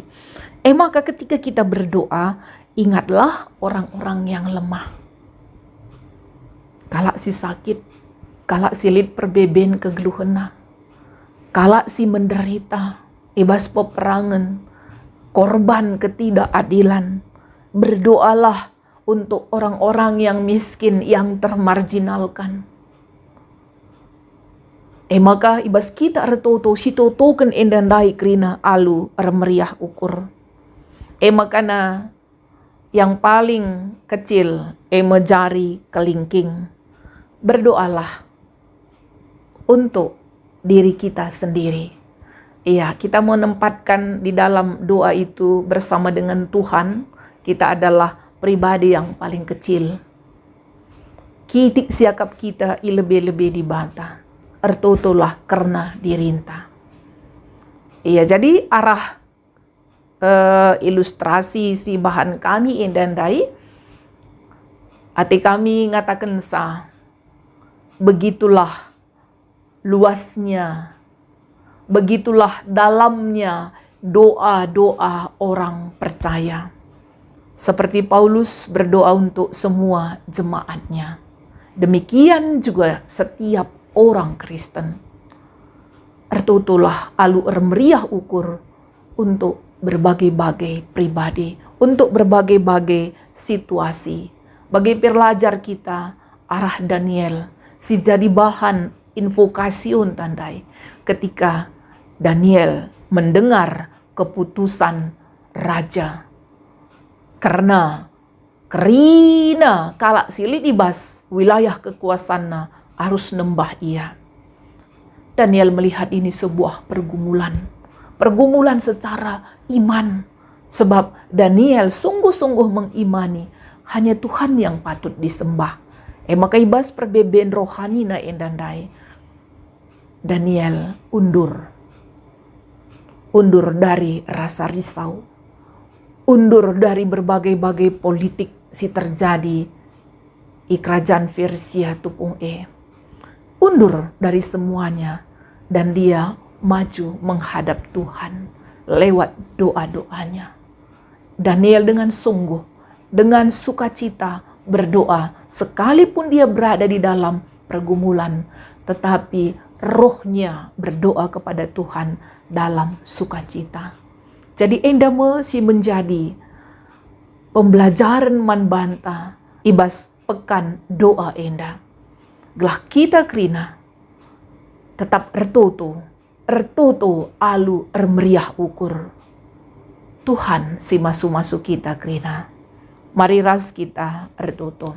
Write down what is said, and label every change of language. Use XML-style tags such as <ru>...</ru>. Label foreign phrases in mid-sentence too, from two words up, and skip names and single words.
<id>Maka ketika kita berdoa, ingatlah orang-orang yang lemah.</id> <btx>Kalak si sakit, kalak si lid perbeben kegeluhena, kalak si menderita, ibas peperangan,</btx> <id>korban ketidakadilan. Berdoalah untuk orang-orang yang miskin, yang termarginalkan.</id> <btx>Maka ibas kita ertoto sitotoken endandai krina alu meriah ukur.</btx> <id>Makana yang paling kecil jari kelingking. Berdoalah untuk diri kita sendiri. Iya, kita menempatkan di dalam doa itu bersama dengan Tuhan. Kita adalah pribadi yang paling kecil.</id> <btx>Kitik siakap kita lebih-lebih dibata. Ertotolah karena dirinta. Iya, jadi arah ilustrasi si bahan kami endandai. Ati kami ngatakan sa.</btx> <id>Begitulah luasnya. Begitulah dalamnya doa-doa orang percaya. Seperti Paulus berdoa untuk semua jemaatnya. Demikian juga setiap orang Kristen.</id> <btx>Ertotolah alu meriah ukur</btx> <id>untuk berbagai-bagai pribadi, untuk berbagai-bagai situasi. Bagi pelajar kita,</id> <btx>arah Daniel, si jadi bahan invokasion tandai.</btx> <id>Ketika Daniel mendengar keputusan raja.</id> <btx>Karena kerina kalak silit ibas</btx> <id>wilayah kekuasaannya harus</id> <btx>nembah ia.</btx> <id>Daniel melihat ini sebuah pergumulan. Pergumulan secara iman. Sebab Daniel sungguh-sungguh mengimani hanya Tuhan yang patut disembah.</id> <btx>Maka ibas perbeben rohani na endandai.</btx> <id>Daniel undur dari rasa risau. Undur dari berbagai-bagai politik si terjadi di kerajaan Persia tupung undur dari semuanya dan dia maju menghadap Tuhan lewat doa-doanya. Daniel dengan sungguh, dengan sukacita berdoa sekalipun dia berada di dalam pergumulan, tetapi rohnya berdoa kepada Tuhan dalam sukacita.</id> <btx>Jadi endame si menjadi pembelajaran manbanta ibas pekan doa enda. Gelah kita krina tetap ertoto alu meriah ukur. Tuhan si masu-masu kita krina. Mari ras kita ertoto.</btx>